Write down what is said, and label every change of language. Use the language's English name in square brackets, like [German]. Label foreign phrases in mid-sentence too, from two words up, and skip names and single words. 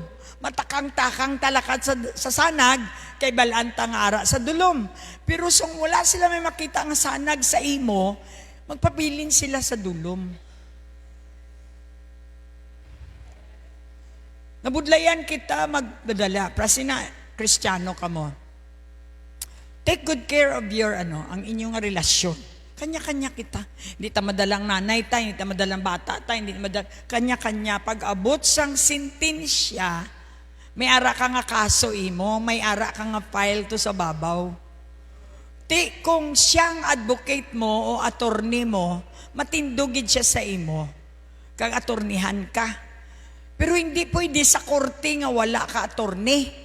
[Hiligaynon] Matakang-takang talakad sa sanag, kay balanta nga ara sa dulom. Pero kung wala sila may makita nga sanag sa imo, magpabilin sila sa dulom. Nabudlayan kita magdadala, prasina, Kristiyano ka mo. [English] Take good care of your [Hiligaynon] ang inyong relasyon. Kanya-kanya kita. Hindi ta madalang nanay tayo, hindi ta madalang bata tayo, hindi madalang kanya-kanya. Pag abot sang sintensya, may ara ka nga kaso imo, may ara ka nga file to sa babaw. Ti kung siyang advocate mo o attorney mo, matindugid siya sa imo. Kag attorneyhan ka. Pero hindi pwede sa korte nga wala ka attorney.